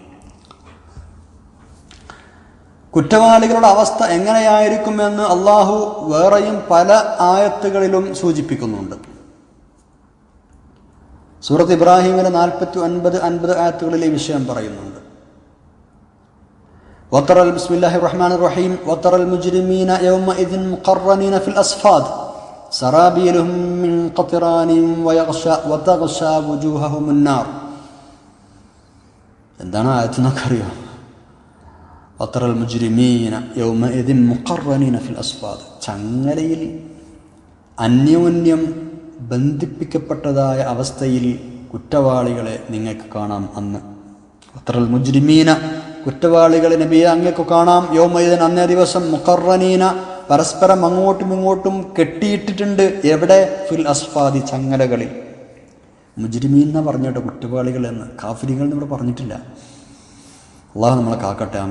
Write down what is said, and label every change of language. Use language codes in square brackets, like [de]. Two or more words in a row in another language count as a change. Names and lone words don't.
[ml] കുറ്റവാളികളുടെ അവസ്ഥ എങ്ങനെയായിരിക്കുമെന്ന് അള്ളാഹു വേറെയും പല ആയത്തുകളിലും സൂചിപ്പിക്കുന്നുണ്ട്. സൂറത്ത് ഇബ്രാഹിമിലെ 49-50 ആയത്തുകളിൽ ഈ വിഷയം പറയുന്നുണ്ട്. [ar] بسم الله الرحمن الرحيم وترى المجرمين يومئذ مقرنين في الأصفاد سرابيلهم من قطران وتغشى وجوههم النار. [ml] എന്താണ് ആയത്തെന്നൊക്കെ അറിയോ? [ar] وترى المجرمين يومئذ مقرنين في الأصفاد, [ml] ചങ്ങലയിൽ അന്യോന്യം ബന്ധിപ്പിക്കപ്പെട്ടതായ അവസ്ഥയിൽ കുറ്റവാളികളെ നിങ്ങൾക്ക് കാണാം അന്ന്. [ar] وترى المجرمين, [ml] കുറ്റവാളികളെ നബിയെ അങ്ങേക്ക് കാണാം. യൗമഇദൻ, അന്നേ ദിവസം, മുഖറനീന, പരസ്പരം അങ്ങോട്ടും ഇങ്ങോട്ടും കെട്ടിയിട്ടിട്ടുണ്ട്. എവിടെ? [ar] في الأصفاد, [ml] ചങ്ങലകളിൽ. മുജ്രിമീൻ എന്നാ പറഞ്ഞോട്ടെ, കുറ്റവാളികൾ എന്ന്. കാഫിരികൾ എന്ന് ഇവിടെ പറഞ്ഞിട്ടില്ല. അള്ളാഹു നമ്മളെ കാക്കട്ടെ, ആമീൻ.